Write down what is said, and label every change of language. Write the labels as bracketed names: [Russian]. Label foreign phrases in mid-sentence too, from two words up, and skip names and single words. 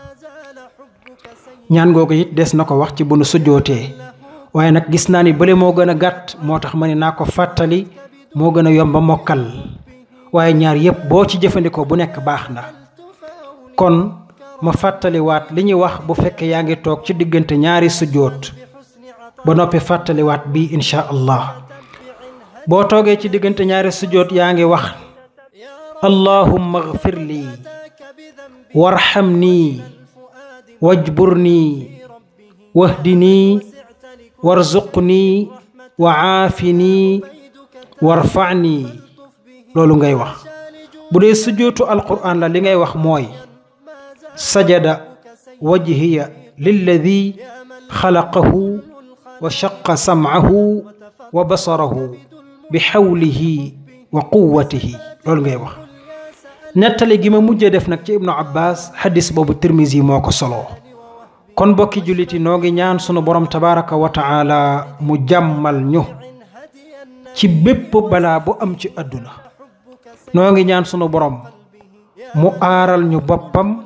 [Wolof] ñaan googu it des na ko wax ci bu nu sujjootee waaye nag gis naa ni bële moo gën a gàtt moo tax ma ne naa ko fàttali moo gën a yomba mokkal waaye ñaar yépp boo ci jëfandikoo bu nekk baax na kon ma fàttaliwaat li ñuy wax bu fekkee yaa ngi toog ci diggante ñaari sujjoot ba noppi fàttaliwaat bii [Arabic] إن شاء الله [Wolof] boo toogee ci diggante ñaari sujjoot yaa ngi wax [Arabic] اللهم اغفر لي وارحمني واجبرني واهدني وارزقني وعافني وارفعني [Wolof] loolu ngay wax bu dee sujjootu alquran la li ngay wax mooy [Arabic] سجد وجهي للذي خلقه وشق سمعه وبصره بحوله وقوته [Wolof] loolu ngay wax nettali gi ma mujjee def nag ci ibnu abbas xadis boobu tirmisi moo ko soloo kon bokki julliti noo ngi ñaan sunu borom [Arabic] تبارك وتعالى [Wolof] mu jàmmal ñu ci bépp balaa bu am ci àdduna noo ngi ñaan sunu borom mu aaral ñu boppam